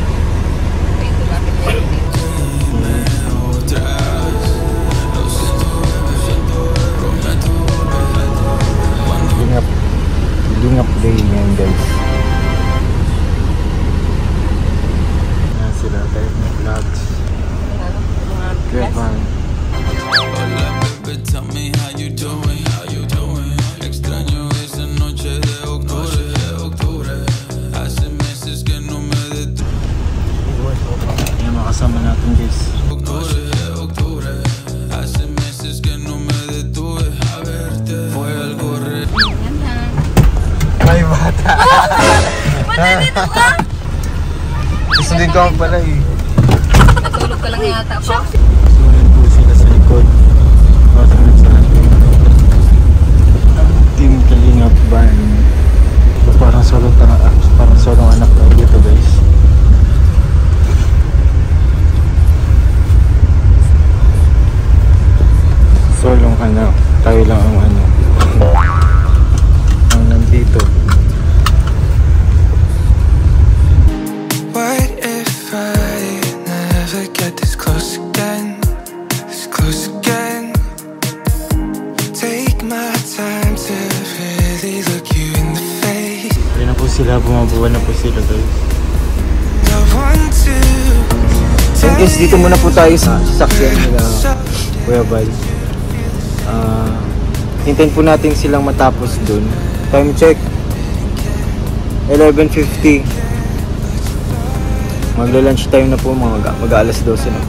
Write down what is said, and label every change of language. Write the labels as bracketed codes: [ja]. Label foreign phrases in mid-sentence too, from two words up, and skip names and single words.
[tl] Lingap day ngayon guys. Ayan sila, tayo na vlogs. Kuya Val. [en] Tell me how you doing, how you doing. [es] Extraño esa noche de octubre. Hace meses que no me detuve. [tl] Ayan, makasama natin guys. [es] Octubre. Hace meses que no me detuve a verte. Fue algo real. [tl] Ay, bata! Nandito ka? Gusto din ko pala eh. Natulog ka lang yata pa. So yun po sila sa likod. Team Kalingap Band. Parang solong anak tayo dito guys. Solong anak. Tayo lang ang ang nandito. [en] What if I never get this close again? This close again. Take my time to really look you in the face. [tl] Ayun na po sila, bumabuwan na po sila guys. [en] I want to. [tl] So guys, dito muna po tayo sa sasakyan nila Kuya Val. Hintayin po natin silang matapos dun. [en] Time check 11:50. [tl] Magla- [en] lunch time [tl] na po, mag-alas 12 na.